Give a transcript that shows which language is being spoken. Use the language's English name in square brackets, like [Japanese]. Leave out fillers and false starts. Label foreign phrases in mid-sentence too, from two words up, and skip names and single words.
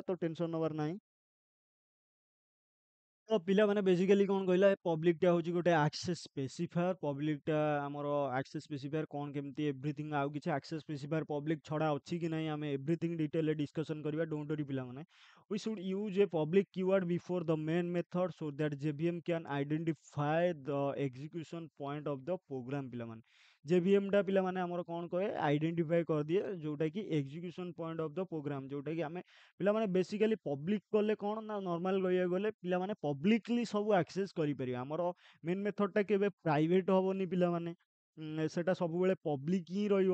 [Odia] ତ ଟେନସନ୍ ନେବାର ନାହିଁ। ତ ପିଲାମାନେ ବେସିକାଲି କ'ଣ କହିଲା ପବ୍ଲିକଟା ହେଉଛି ଗୋଟେ [English] access specifier. [Odia] ପବ୍ଲିକଟା ଆମର [English] access specifier [Odia] କ'ଣ କେମିତି ଏଭ୍ରିଥିଙ୍ଗ ଆଉ କିଛି [English] access specifier public [Odia] ଛଡ଼ା ଅଛି କି ନାହିଁ ଆମେ ଏଭ୍ରିଥିଙ୍ଗ ଡିଟେଲରେ ଡିସ୍କସନ୍ କରିବା। [English] don't worry [Odia] ପିଲାମାନେ। [English] We should use a public keyword before the main method so that JVM can identify the execution point of the program ପିଲାମାନେ। [Odia] ଜେଭିଏମଟା ପିଲାମାନେ ଆମର କ'ଣ କରେ ଆଇଡେଣ୍ଟିଫାଏ କରିଦିଏ ଯୋଉଟାକି [English] execution point of the program, [Odia] ଯୋଉଟାକି ଆମେ ପିଲାମାନେ ବେସିକାଲି ପବ୍ଲିକ କଲେ କ'ଣ ନା ନର୍ମାଲ କହିବାକୁ ଗଲେ ପିଲାମାନେ ପବ୍ଲିକଲି ସବୁ ଆକ୍ସେସ୍ କରିପାରିବେ। ଆମର ମେନ୍ ମେଥଡଟା କେବେ ପ୍ରାଇଭେଟ ହବନି ପିଲାମାନେ, ସେଟା ସବୁବେଳେ ପବ୍ଲିକ ହିଁ ରହିବ।